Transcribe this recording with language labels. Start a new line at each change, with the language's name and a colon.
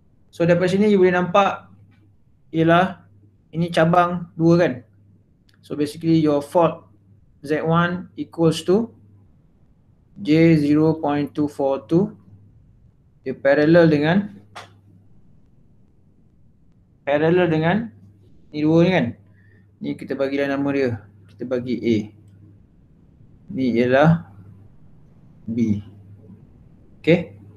Malay: So daripada sini you boleh nampak ialah ini cabang 2 kan.
English: So basically your fault Z1 equals to J 0.242.
Malay: Dia parallel dengan ni 2 ni kan. Ni kita bagilah nama dia. Kita bagi A. Ni ialah B. Okay.